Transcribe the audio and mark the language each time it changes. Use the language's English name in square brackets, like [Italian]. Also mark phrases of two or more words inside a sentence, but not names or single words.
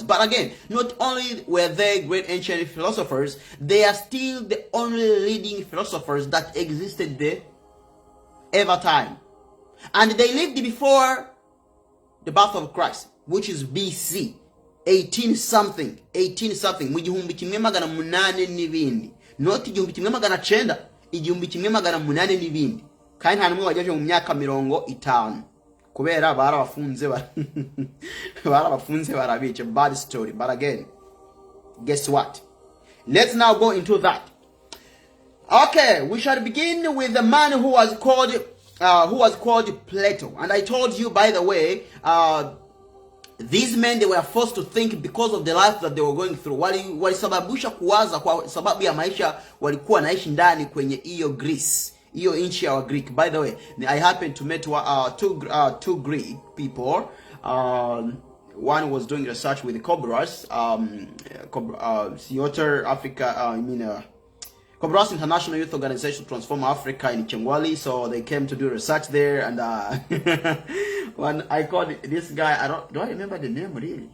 [English] But again, not only were they great ancient philosophers, they are still the only leading philosophers that existed there ever time. And they lived before the birth of Christ, which is BC. 18 something, [Kinyarwanda] mu gihumbi kimwe magana munane n'ibindi. Not igihumbi kimwe magana cyenda, igihumbi kimwe magana munane n'ibindi. Kandi nta numwe wagejeje mu myaka 50 kubera barabafunze barabice. [English] Bad story. But again, guess what? Let's now go into that. Okay, we shall begin with the man who was called Plato. And I told you, by the way, these men, they were forced to think because of the life that they were going through. [Swahili] Walisababisha kuwaza kwa sababu ya maisha walikuwa naishi ndani kwenye hiyo Greece, hiyo nchi ya Greek. [English] By the way, I happened to meet two Greek people. One was doing research with the Cobras, Theater Africa, Cobras International Youth Organization to Transform Africa in Chengwali. So they came to do research there, and when I called this guy, do I remember the name really?